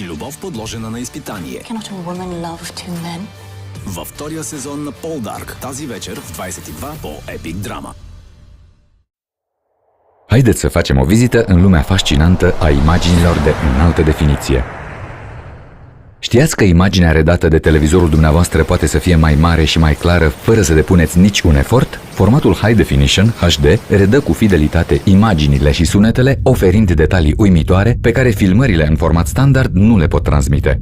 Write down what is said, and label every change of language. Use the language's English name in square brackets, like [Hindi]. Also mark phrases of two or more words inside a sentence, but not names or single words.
[Bulgarian] И любов подложена на изпитание. [English] Cannot a woman love two men? [Bulgarian] Във втория сезон на Полдарк тази вечер в 22 по Epic Drama. [Romanian] Haideți să facem o vizită în lumea fascinantă a imaginilor de înaltă definiție. Știați că imaginea redată de televizorul dumneavoastră poate să fie mai mare și mai clară fără să depuneți nici un efort? Formatul [English] High Definition [Romanian] HD redă cu fidelitate imaginile și sunetele, oferind detalii uimitoare pe care filmările în format standard nu le pot transmite.